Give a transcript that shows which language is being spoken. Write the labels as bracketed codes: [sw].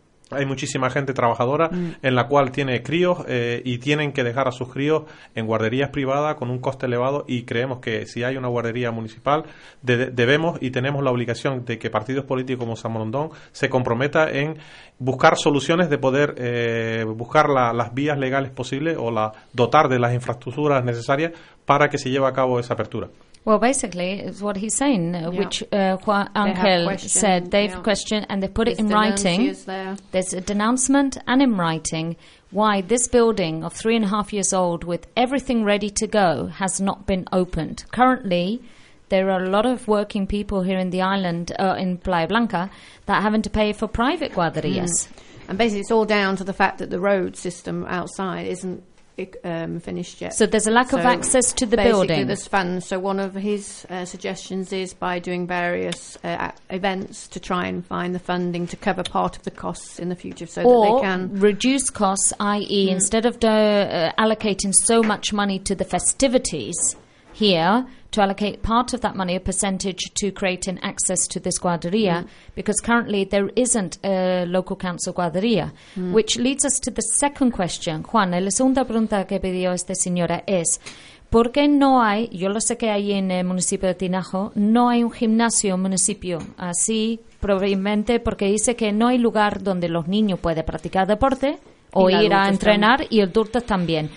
[es] hay muchísima gente trabajadora en la cual tiene críos y tienen que dejar a sus críos en guarderías privadas con un coste elevado, y creemos que si hay una guardería municipal debemos y tenemos la obligación de que partidos políticos como Zamorondón se comprometa en buscar soluciones de poder buscar las vías legales posibles o la dotar de las infraestructuras necesarias para que se lleve a cabo esa apertura. [en] Well, basically, it's what he's saying, yeah. Which Juan Angel said. They've questioned and they've put it in writing. There's a denouncement and in writing why this building of 3.5 years old with everything ready to go has not been opened. Currently, there are a lot of working people here in the island, in Playa Blanca, that are having to pay for private guarderías. Mm. And basically, it's all down to the fact that the road system outside isn't finished yet. So there's a lack of access to the building. Basically, there's funds. So one of his suggestions is by doing various events to try and find the funding to cover part of the costs in the future, so or that they can reduce costs, i.e. instead of allocating so much money to the festivities here, to allocate part of that money, a percentage, to create an access to this guarderia, because currently there isn't a local council guarderia. Which leads us to the second question. [es] Juan, la segunda pregunta que pidió esta señora es, ¿por qué no hay, yo lo sé que hay en el municipio de Tinajo, no hay un gimnasio en el municipio? Así, probablemente porque dice que no hay lugar donde los niños puedan practicar deporte o ir a entrenar, y adultos también.